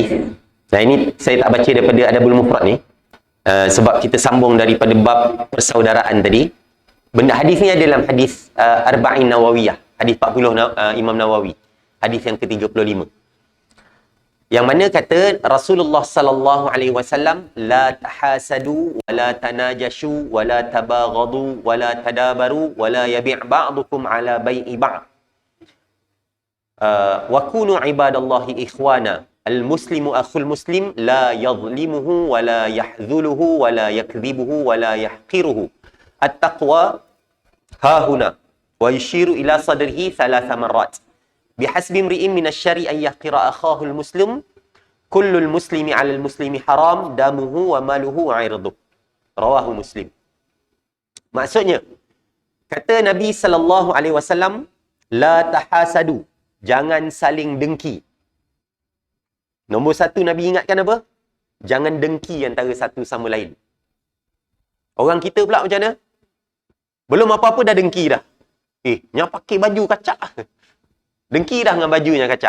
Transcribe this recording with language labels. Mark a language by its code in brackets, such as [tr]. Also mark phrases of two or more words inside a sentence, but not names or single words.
[ms] Nah, ini saya tak baca daripada Adabul Mufrad ni. Sebab kita sambung daripada bab persaudaraan tadi. Benda hadis ni ada dalam hadis Arba'in Nawawiyah. Hadis 40 Imam Nawawi. Hadis yang ke-35. Yang mana kata Rasulullah [ar] صلى الله عليه وسلم, لا تحاسدوا ولا تناجشوا ولا تباغضوا ولا تدابروا ولا يبع بعضكم على بيع بعض. وكونوا عباد الله إخوانا. المسلم أخو المسلم لا يظلمه ولا يخذله ولا يكذبه ولا يحقره. التقوى هاهنا ويشير إلى صدره ثلاث مرات. بحسب امرئ من الشر أن يحقر أخاه المسلم كل المسلم على المسلم حرام دمه وماله وعرضه. رواه مسلم. [ms] Maksudnya kata Nabi [ar] صلى الله عليه وسلم, لا تحاسدوا, [ms] jangan saling dengki. Nombor satu Nabi ingatkan apa? Jangan dengki antara satu sama lain. Orang kita pula macam mana? Belum apa-apa dah dengki dah. Yang pakai baju kacak. Dengki dah dengan bajunya kacak.